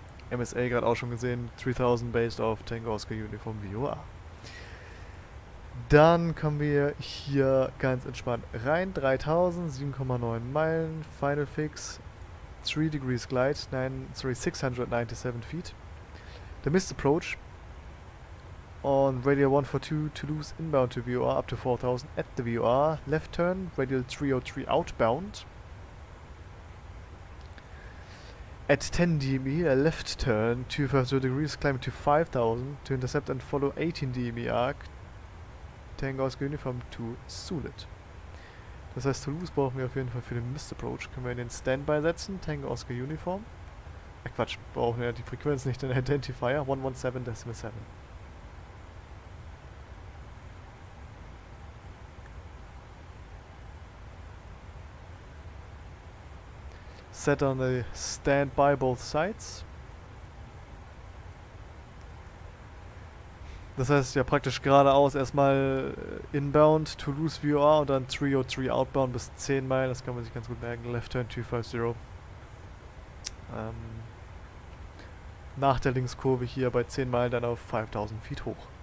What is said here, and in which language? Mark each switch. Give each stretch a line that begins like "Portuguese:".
German: MSA gerade auch schon gesehen, 3000
English: based off
German: Tango Oscar Uniform VOA. Dann kommen wir hier ganz entspannt rein, 3000, 7,9 Meilen, Final Fix.
English: 3 degrees glide, 697 feet. The missed approach on radial 142 Toulouse inbound to VOR up to 4000 at the VOR. Left turn, radial 303 outbound. At 10 DME, a left turn, 250 degrees, climb to 5000 to intercept and follow 18 DME arc. Tango Oscar Uniform to Sulit.
German: Das heißt, Toulouse brauchen wir auf jeden Fall für den Missed Approach. Können wir in den Standby setzen, Tango Oscar Uniform. Quatsch, brauchen wir ja die Frequenz nicht, den Identifier, 117.7.
English: Set on the standby both sides.
German: Das heißt ja praktisch geradeaus erstmal inbound, Toulouse VOR und dann 303 outbound bis 10 Meilen, das kann man sich ganz gut merken.
English: Left turn 250.
German: Nach der Linkskurve hier bei 10 Meilen dann auf 5000 Feet hoch.